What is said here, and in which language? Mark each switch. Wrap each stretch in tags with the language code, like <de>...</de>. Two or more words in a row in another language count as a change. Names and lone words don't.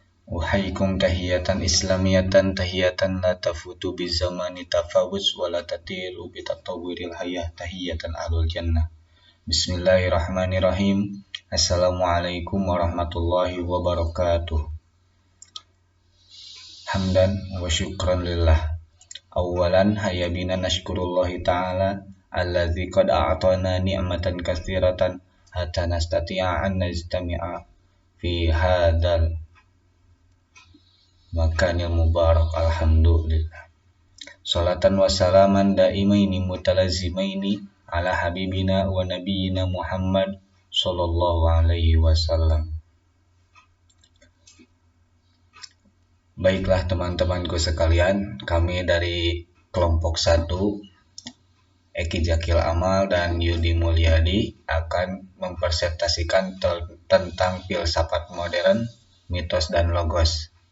<ar>أحييكم تحية إسلامية تحية لا تفوت بزمان تفاوز ولا تطول بتطور الحياة تحية أهل الجنة. بسم الله الرحمن الرحيم. السلام عليكم ورحمة الله وبركاته. حمدا وشكرا لله. أولا هيا بنا نشكر الله تعالى الذي قد أعطانا نعمة كثيرة حتى نستطيع أن نجتمع في هذا المكان المبارك. Alhamdulillah. صلاة وسلاما دائمين متلازمين على حبيبنا ونبينا محمد صلى الله عليه وسلم.</ar> <id>Baiklah teman-temanku sekalian, kami dari kelompok 1 Eki Jakil Amal dan Yudi Mulyadi akan mempresentasikan tentang filsafat modern, mitos dan logos.</id>